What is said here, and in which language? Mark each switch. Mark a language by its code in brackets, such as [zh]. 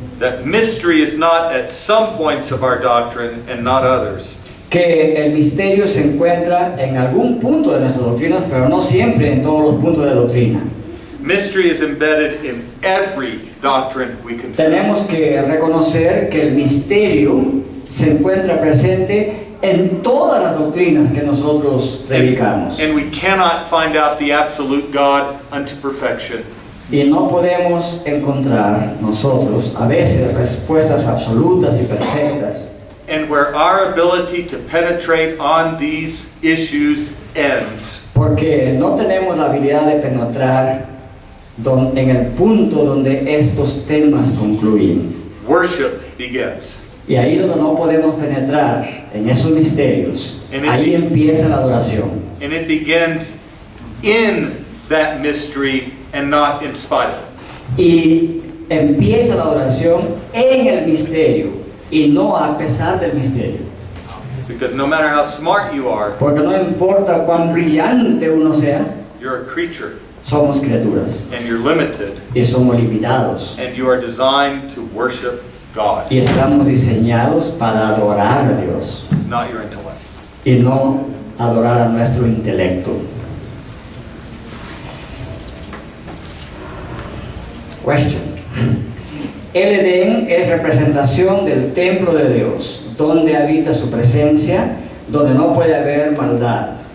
[en] that mystery is not at some points of our doctrine and not others. [es] que el misterio se encuentra en algún punto de nuestras doctrinas, pero no siempre en todos los puntos de doctrina. [en] Mystery is embedded in every doctrine we [es] Tenemos [en] confess. [es] que reconocer que el misterio se encuentra presente en todas las doctrinas que nosotros predicamos. [en] And we cannot find out the absolute God unto perfection. [es] Y no podemos encontrar nosotros a veces respuestas absolutas y perfectas. [en] And where our ability to penetrate on these issues ends, [es] Porque no tenemos la habilidad de penetrar en el punto donde estos temas concluyen. [en] worship begins. [es] Y ahí donde no podemos penetrar en esos misterios, ahí empieza la adoración. [en] And it begins in that mystery and not in spite of it. [es] Y empieza la adoración en el misterio y no a pesar del misterio. [en] Because no matter how smart you are, [es] Porque no importa cuán brillante uno sea, [en] you're a creature [es] somos criaturas [en] and you're limited [es] y somos limitados. [en] and you are designed to worship God, [es] Y estamos diseñados para adorar a Dios [en] not your intellect. [es] y no adorar a nuestro intelecto. [en] Question. [es] El Edén es representación del templo de Dios, donde habita su presencia, donde no puede haber maldad.